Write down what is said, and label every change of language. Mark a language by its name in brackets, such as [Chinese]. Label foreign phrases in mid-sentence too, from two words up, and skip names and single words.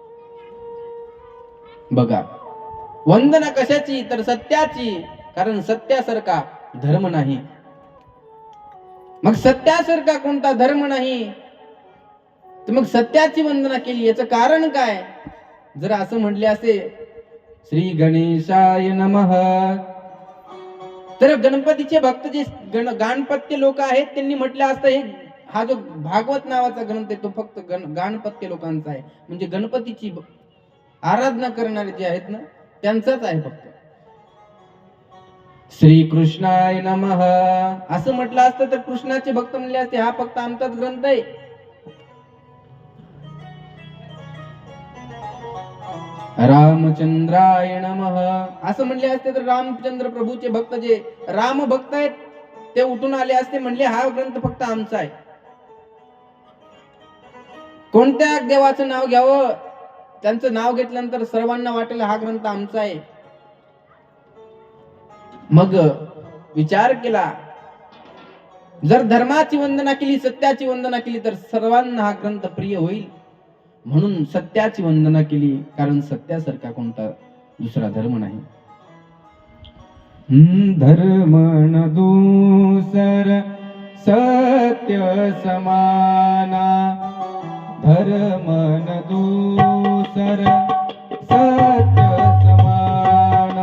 [Marathi] बघा, वंदना कशाची? तर सत्याची, कारण सत्यासारखा धर्म नाही। मग सत्यासारखा कोणता धर्म नाही, तर मग सत्याची वंदना केली। याचं कारण काय? जर असं म्हटले असे [Sanskrit] श्री गणेशाय नमः, [Marathi] तर गणपतीचे भक्त जे गाणपत्य लोक आहेत त्यांनी म्हटलं असतं हे हा जो भागवत नावाचा ग्रंथ आहे तो फक्त गाणपत्य लोकांचा आहे, म्हणजे गणपतीची आराधना करणारे जे आहेत ना त्यांचाच आहे फक्त। [Sanskrit] श्री कृष्णाय नमः [Marathi] असं म्हटलं असतं तर कृष्णाचे भक्त म्हणले असते हा फक्त आमचाच ग्रंथ आहे। [Sanskrit] रामचंद्राय नमः [Marathi] असं म्हणले असते तर रामचंद्र प्रभूचे भक्त जे राम भक्त आहेत ते उठून आले असते, म्हणले हा ग्रंथ फक्त आमचा आहे। कोणत्या देवाचं नाव घ्यावं, त्यांचं नाव घेतल्यानंतर सर्वांना वाटेल हा ग्रंथ आमचा आहे। मग विचार केला, जर धर्माची वंदना केली, सत्याची वंदना केली तर सर्वांना हा ग्रंथ प्रिय होईल, म्हणून सत्याची वंदना केली, कारण सत्यासारखा कोणता दुसरा धर्म नाही। [Awadhi] धर्म न दूसर सत्य समाना, धर्म न दूसर सत्य समाना,